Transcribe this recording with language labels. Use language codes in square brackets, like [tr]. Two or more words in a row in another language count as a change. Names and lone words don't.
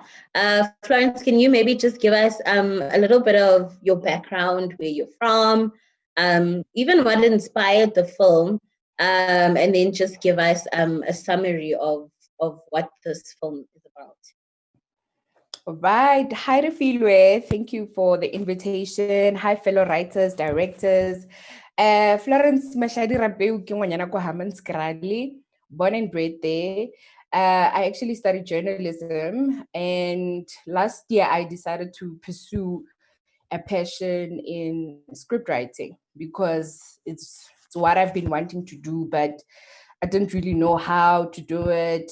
[en] Florence, can you maybe just give us a little bit of your background, where you're from, even what inspired the film, and then just give us a summary of what this film is about. All right. Hi, Refilwe. Thank you for the invitation. Hi, fellow writers, directors. [tn] Florence Mashadi Rabeu ke ngwanyana kwa Hammanskraal, [en] born and bred there. I actually studied journalism, and last year I decided to pursue a passion in script writing because it's what I've been wanting to do, but I didn't really know how to do it.